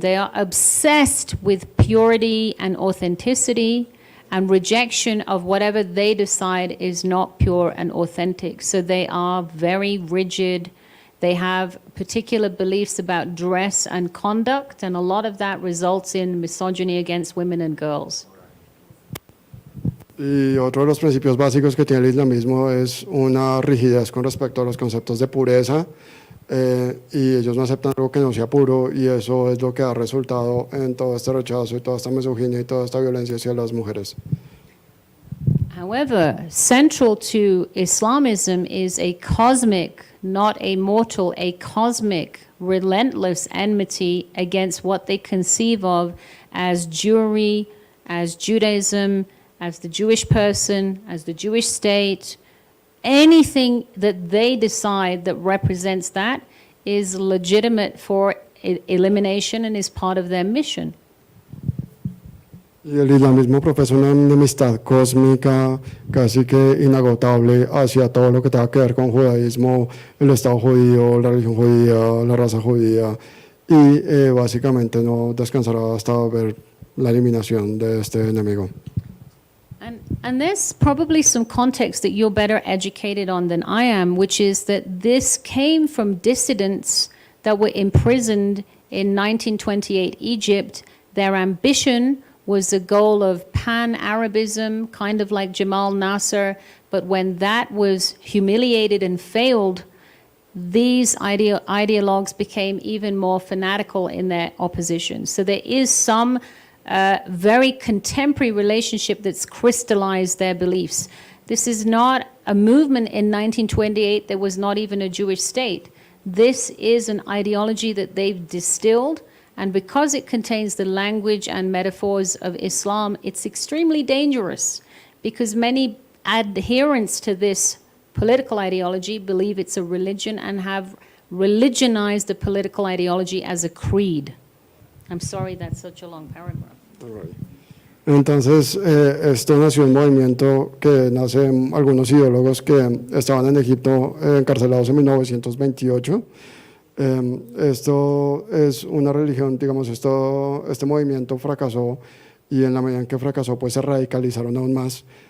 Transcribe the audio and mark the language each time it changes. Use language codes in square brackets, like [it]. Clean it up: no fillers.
[en] They are obsessed with purity and authenticity and rejection of whatever they decide is not pure and authentic. So they are very rigid. They have particular beliefs about dress and conduct, and a lot of that results in misogyny against women and girls. [es] Y otro de los principios básicos que tiene el islamismo es una rigidez con respecto a los conceptos de pureza, y ellos no aceptan algo que no sea puro, y eso es lo que ha resultado en todo este rechazo y toda esta misoginia y toda esta violencia hacia las mujeres. [en] However, central to Islamism is a cosmic, not a mortal, a cosmic, relentless enmity against what they conceive of as Jewry, as Judaism, as the Jewish person, as the Jewish state. Anything that they decide that represents that is legitimate for elimination and is part of their mission. [es] Y el islamismo profesa una enemistad cósmica casi que inagotable hacia todo lo que tenga que ver con judaísmo, el Estado judío, la religión judía, la raza judía, y básicamente no descansará hasta ver la eliminación de este enemigo. [en] And there's probably some context that you're better educated on than I am, which is that this came from dissidents that were imprisoned in 1928 Egypt. Their ambition was the goal of pan-Arabism, kind of like Jamal Nasser. But when that was humiliated and failed, these ideologues became even more fanatical in their opposition. So there is some very contemporary relationship that's crystallized their beliefs. This is not a movement in 1928. There was not even a Jewish state. This is an ideology that they've distilled, and because it contains the language and metaphors of Islam, it's extremely dangerous, because many adherents to this political ideology believe it's a religion and have religionized the political ideology as a creed. I'm sorry that's such a long paragraph. [es] Entonces, esto nació un movimiento que nace en algunos ideólogos que estaban en Egipto encarcelados en 1928. Esto es una religión, digamos, este movimiento fracasó, y en la medida en que fracasó, pues se radicalizaron aún más.